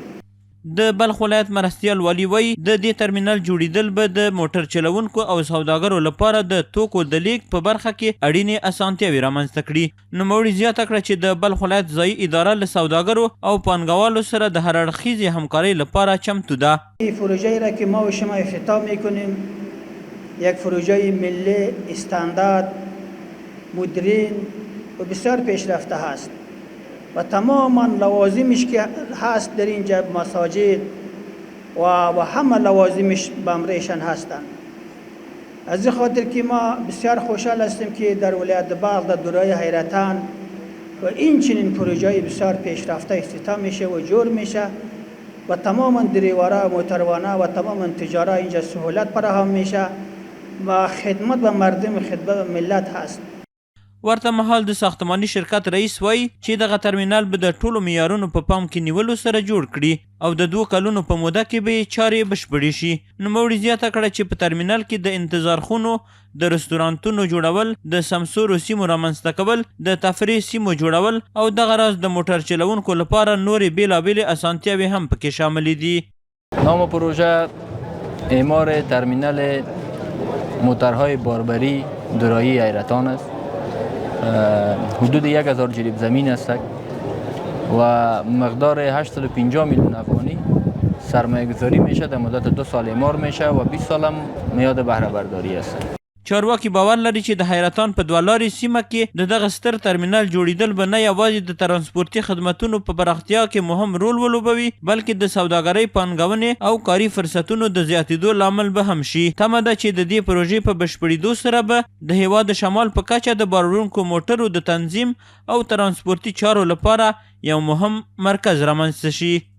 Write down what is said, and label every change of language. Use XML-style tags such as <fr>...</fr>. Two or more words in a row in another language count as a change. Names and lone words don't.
<ps>د بلخ ولایت مرستیال والي وایي د دې ترمینل جوړېدل به د موټر چلوونکو او سوداګرو لپاره د توکو د لیږد په برخه کې اړینې اسانتیاوې رامنځته کړي. نوموړي زیاته کړه چې د بلخ ولایت ځایي اداره له سوداګرو او پانګوالو سره د هر اړخیزې همکارۍ لپاره چمتو ده.</ps> <fa>این پروژه‌ای را که ما و شما افتتاح میکنیم یک پروژه ملی استاندارد مدرن و بسیار پیشرفته هست و تماما لوازمش که هست در اینجا مساجد و همه لوازمش بمریشن هستند. از این خاطر که ما بسیار خوشحال هستیم که در ولایت بلخ در دوره حیرتان و این چنین پروژه بسیار پیشرفته افتتاح میشه و جور میشه و تماما دریوارا و موتروانه و تماما تجارا اینجا سهولت فراهم میشه و خدمت به مردم، خدمت به ملت هست.</fa> <ps>ورته مهال د ساختماني شرکت رئیس وایي چې دغه ترمینل به د ټولو معیارونو په پام کې نیولو سره جوړ کړي او د 2 کلونو په موده کې به یې چارې بشپړې شي. نوموړي زیاته کړه چې په ترمینل کې د انتظار خونو، د رستورانتونو جوړول، د سمسورو سیمو رامنځته کول، د تفریح سیمو جوړول او دغه راز د موټر چلوونکو لپاره نورې بېلابېلې اسانتیاوې هم پکې شاملې دي.</ps> <fa>نام پروژه اعمار ترمینل موترهای باربری دوراهی حیرتان است. حدود 1000 جریب زمین است و مقدار 850 میلیون افغانی سرمایه گذاری میشه. در مدت 2 سال اعمار میشه و 20 سال هم میاد بهره برداری است.</fa> <ps>چارواکي باور لري چې د حیرتان په 2 لارې سیمه کې د دغه ستر ترمینل جوړېدل به نه یوازې د ترانسپورتي خدمتونو په پراختیا کې مهم رول ولوبوي بلکې د سوداګرۍ، پانګونې او کاري فرصتونو د زیاتېدو لامل به هم شي. تمه ده چې د دې پروژې په بشپړېدو سره به د هیواد د شمال په کچه د بار وړونکو موټرو د تنظیم او ترانسپورتي چارو لپاره یو مهم مرکز رامنځته شي.</ps>